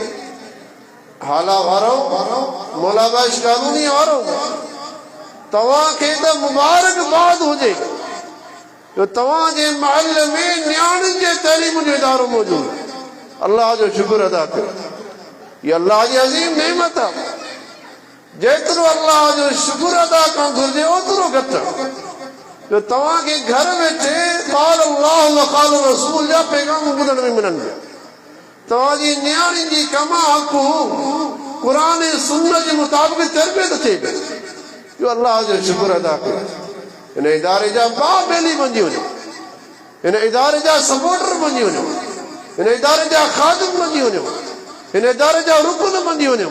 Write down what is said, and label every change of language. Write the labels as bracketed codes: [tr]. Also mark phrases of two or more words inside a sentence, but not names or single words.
[sd] हाला वारो, मुलाबाश कानूनी वारो, तव्हांखे त मुबारकबाद हुजे जो तव्हांजे महल में नियाणियुनि जे तालीम जो इदारो मौजूदु आहे। अल्लाह जो शुक्र अदा कयो। इहा अल्लाह जी अज़ीम नेमत आहे। जेतिरो अल्लाह जो शुक्र अदा करणु घुरिजे ओतिरो घटि आहे। जो तव्हांखे घर वेठे [ar] قال الله وقال رسول [sd] जा पैगाम ॿुधण में मिलनि पिया। तव्हांजी नियाणियुनि जी कमा हक़ क़ुरान ऐं सुन्नत जे मुताबिक़ तरबियत थिए पई। इहो अल्लाह जो शुक्र अदा कयो। हिन इदारे जा भाउ बेली बणिजी वञो, हिन इदारे जा सपोर्टर बणिजी वञो, हिन इदारे जा ख़ादिम बणिजी वञो, हिन इदारे जा रुकन बणिजी वञो।